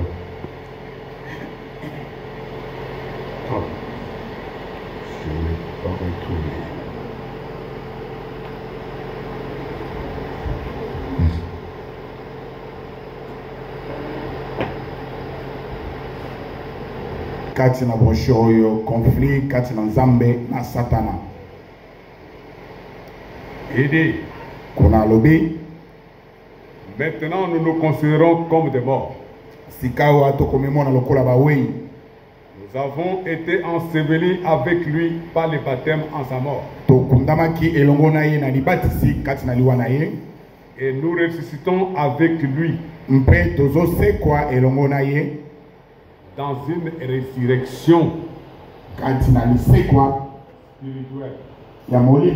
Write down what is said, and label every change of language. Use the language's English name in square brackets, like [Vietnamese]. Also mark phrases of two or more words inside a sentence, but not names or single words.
[French] Ah, je ne l'ai pas retrouvé. [Lingala] kati na brochure oyo conflit kati na nzambe na satana. [French] Aidez. [Lingala] Kuna alobi [French] Maintenant, nous nous considérons comme des morts. [Lingala] sikawa tokomemona lokola bawei. [French] Nous avons été ensevelis avec lui par le baptême en sa mort. [Lingala] Tokundamaki elongo na ye na libatisi kati na liwa na ye. [French] Et nous ressuscitons avec lui [Lingala] Mpe tozosekwa elongo na ye [French] dans une résurrection [Lingala] kati na lisekwa [French] spirituelle. [Lingala] ya molimo.